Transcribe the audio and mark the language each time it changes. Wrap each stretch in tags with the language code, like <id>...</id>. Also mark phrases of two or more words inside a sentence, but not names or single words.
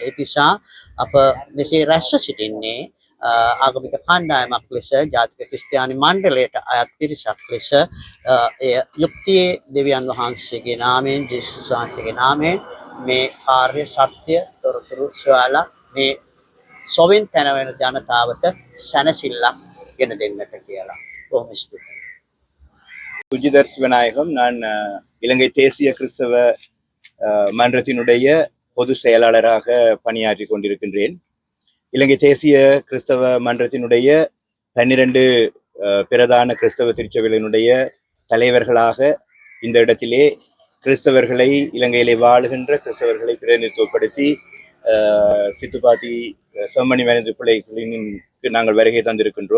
<si>ඒ නිසා අප මෙසේ රැස්ව සිටින්නේ ආගමික කණ්ඩායමක් ලෙස, ජාතික ක්‍රිස්තියානි මණ්ඩලයට අයත් පිරිසක් ලෙස එය යුක්තියේ දෙවියන් වහන්සේගේ නාමයෙන්, ජේසුස් වහන්සේගේ නාමයෙන් මේ කාර්ය සත්‍ය තොරතුරු සොයාලා මේ සොවින් තැන වෙන ජනතාවට සැනසෙල්ලක් ගෙන දෙන්නට කියලා. බොහොම ස්තුතියි.</si> <ta>சுஜிதர் சிவநாயகம். நான் இலங்கை தேசிய கிறிஸ்தவ மன்றத்தினுடைய பொது செயலாளராக பணியாற்றி கொண்டிருக்கின்றேன். இலங்கை தேசிய கிறிஸ்தவ மன்றத்தினுடைய 12 பிரதான கிறிஸ்தவ திருச்சபைகளினுடைய தலைவர்களாக இந்த இடத்திலே கிறிஸ்தவர்களை, இலங்கையிலே வாழுகின்ற கிறிஸ்தவர்களை பிரதிநிதித்துவப்படுத்தி சித்துப்பாத்தி செம்மணி வேணது பிள்ளைகளினுக்கு நாங்கள் வருகை தந்திருக்கின்றோம்.</ta>